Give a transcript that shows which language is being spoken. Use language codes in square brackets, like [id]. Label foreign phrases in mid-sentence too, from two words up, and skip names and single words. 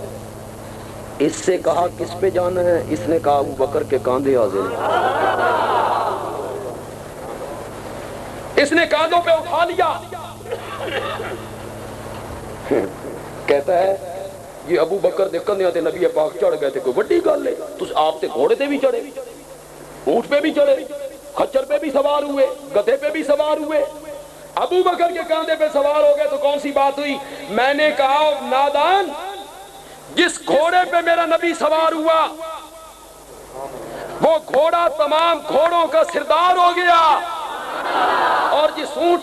[ur] اس سے کہا کس پہ جانا ہے؟ اس نے کہا ابو بکر کے کاندھے حاضر ہیں۔ اس نے کاندھوں پہ اٹھا لیا، کہتا ہے یہ ابو بکر [pa] دے کندھیاں تے [ur] نبی پاک چڑھ گئے تھے، [pa] کوئی بڑی گل ہے؟ تس آپ تے گھوڑے تے بھی چڑھے، [ur] اونٹ پہ بھی چڑھے، خچر پہ بھی سوار ہوئے، گدھے پہ بھی سوار ہوئے، ابو بکر کے کاندھے پہ سوار ہو گئے تو کون سی بات ہوئی؟ میں نے کہا نادان، جس گھوڑے پہ میرا نبی سوار ہوا وہ گھوڑا تمام گھوڑوں کا سردار ہو گیا، اور جس اونٹ